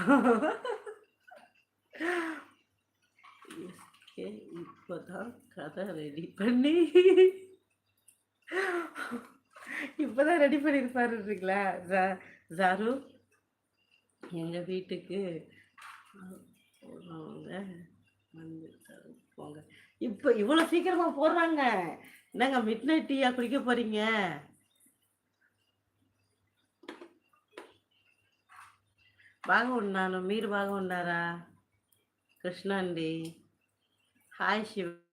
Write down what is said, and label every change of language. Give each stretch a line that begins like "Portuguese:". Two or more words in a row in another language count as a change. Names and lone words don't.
Tamil: இப்போதான் கதை ரெடி பண்ணி இப்போதான் ரெடி பண்ணியிருப்பாருங்களா ஜாரு? எங்கள் வீட்டுக்கு வந்து போங்க. இப்போ இவ்வளோ சீக்கிரமாக போடுறாங்க. என்னங்க
English: mid night
Tamil: டீயா குடிக்க போகிறீங்க?
Telugu: బాగా ఉన్నాను, మీరు బాగా ఉన్నారా? కృష్ణ అండి, హాయ్ శివ.